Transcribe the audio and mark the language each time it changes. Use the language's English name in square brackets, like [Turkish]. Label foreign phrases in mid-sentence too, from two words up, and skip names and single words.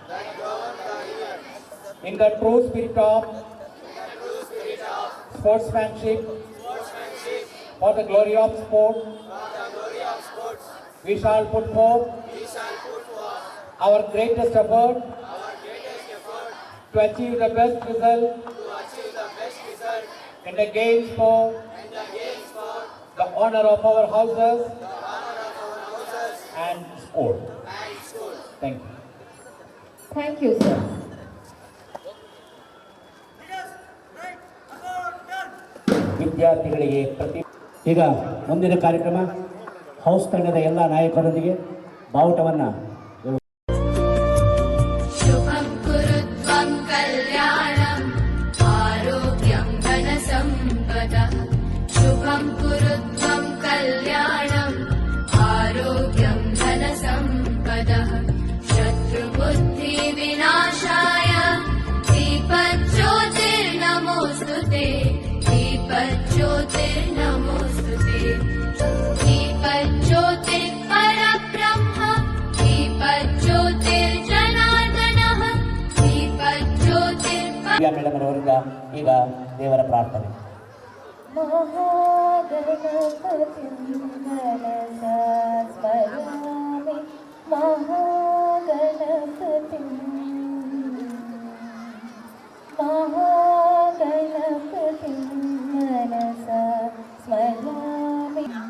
[English] In the true spirit of sportsmanship, for the glory of sport, we shall put forth our greatest effort to achieve the best result in the games for the honor of our houses and school. Thank you. Thank you, sir. [Kannada] ವಿದ್ಯಾರ್ಥಿಗಳಿಗೆ ಈಗ ಮುಂದಿನ ಕಾರ್ಯಕ್ರಮ ಹೌಸ್ ತಂಡದ ಎಲ್ಲ ನಾಯಕರೊಂದಿಗೆ ಬಾವುಟವನ್ನು [Sanskrit] शुभं कुरुत्वं कल्याणम् आरोग्यं धनसम्पदः शुभं कुरुत्वं कल्याणम् आरोग्यं धनसम्पदः शत्रुबुद्धिविनाशाय दीपज्योतिर्नमोऽस्तुते दीपज्योतिर्नमोऽस्तुते दीपज्योतिर्परब्रह्म दीपज्योतिर्जनार्दनः दीपज्योतिर् [Kannada] ಮೇಡಮ್ ಅವರಿಂದ ಈಗ ದೇವರ ಪ್ರಾರ್ಥನೆ. [Sanskrit] महागणपतिं मनसा स्मरामि महागणपतिम् महागणपतिं मनसा स्मरामि